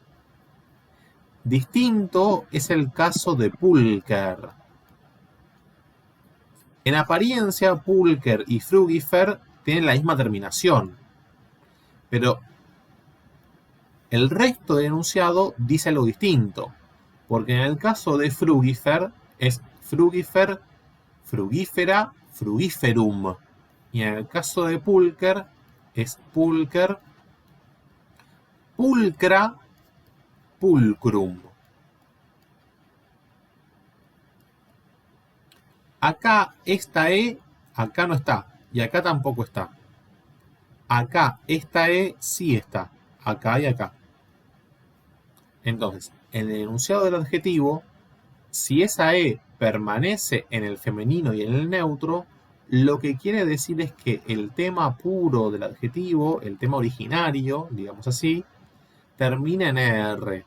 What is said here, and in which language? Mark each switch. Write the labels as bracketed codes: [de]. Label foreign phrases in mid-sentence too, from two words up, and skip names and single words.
[es] Distinto es el caso de pulcher. En apariencia, pulcher y frugífer tienen la misma terminación. Pero el resto del enunciado dice algo distinto. Porque en el caso de frugífer es [la] frugífer, frugífera, frugiferum. [es] Y en el caso de pulcher es [la] pulcher, pulcra, pulcrum. [es] Acá esta E, acá no está. Y acá tampoco está. Acá esta E sí está. Acá y acá. Entonces, en el enunciado del adjetivo, si esa E permanece en el femenino y en el neutro, lo que quiere decir es que el tema puro del adjetivo, el tema originario, digamos así, termina en R.